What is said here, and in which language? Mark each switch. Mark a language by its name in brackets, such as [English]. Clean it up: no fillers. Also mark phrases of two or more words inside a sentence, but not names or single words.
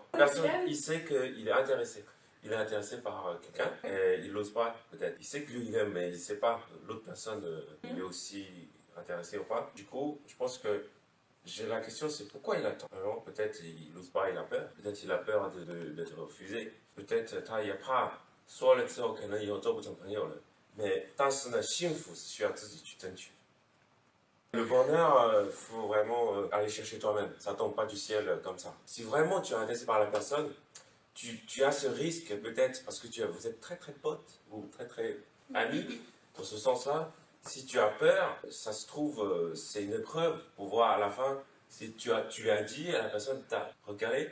[French] Personne, il sait qu'il est intéressé. Il est intéressé par quelqu'un et il n'ose pas, peut-être. Il sait que lui, il aime, mais il ne sait pas l'autre personne, il est aussi intéressé ou pas. Du coup, je pense que la question, c'est pourquoi il attend. Alors, peut-être il n'ose pas, il a peur. Peut-être il a peur d'être refusé. [Chinese] Peut-être 他也怕说了之后可能以后做不成朋友了。mais 但是呢，幸福是需要自己去争取。 [French] Le bonheur, il faut vraiment aller chercher toi-même. Ça ne tombe pas du ciel comme ça. Si vraiment tu es intéressé par la personne, tu as ce risque peut-être parce que vous êtes très très potes ou très très amis. Dans ce sens-là, si tu as peur, ça se trouve, c'est une épreuve pour voir à la fin si tu lui as dit à la personne t'a recalé.